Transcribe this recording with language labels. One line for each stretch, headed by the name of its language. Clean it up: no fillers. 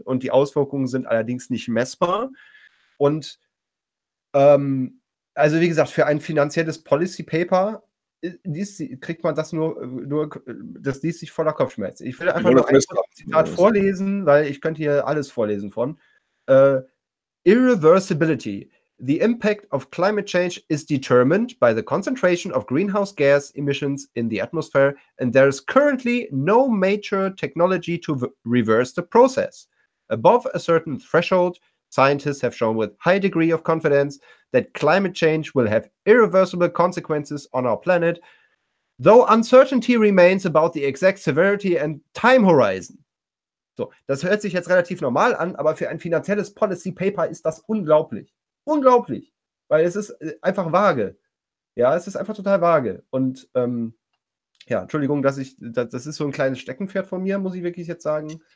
German: Und die Auswirkungen sind allerdings nicht messbar. Und also wie gesagt, für ein finanzielles Policy Paper kriegt man das nur, das liest sich voller Kopfschmerzen. Ich will einfach nur ein Zitat vorlesen, weil ich könnte hier alles vorlesen von.
English: Irreversibility. The impact of climate change is determined by the concentration of greenhouse gas emissions in the atmosphere and there is currently no major technology to reverse the process. Above a certain threshold, scientists have shown with high degree of confidence that climate change will have irreversible consequences on our planet, though uncertainty remains about the exact severity and time horizon.
German: So, das hört sich jetzt relativ normal an, aber für ein finanzielles Policy Paper ist das unglaublich. Unglaublich, weil es ist einfach vage. Ja, es ist einfach total vage. Und Entschuldigung, das ist so ein kleines Steckenpferd von mir, muss ich wirklich jetzt sagen.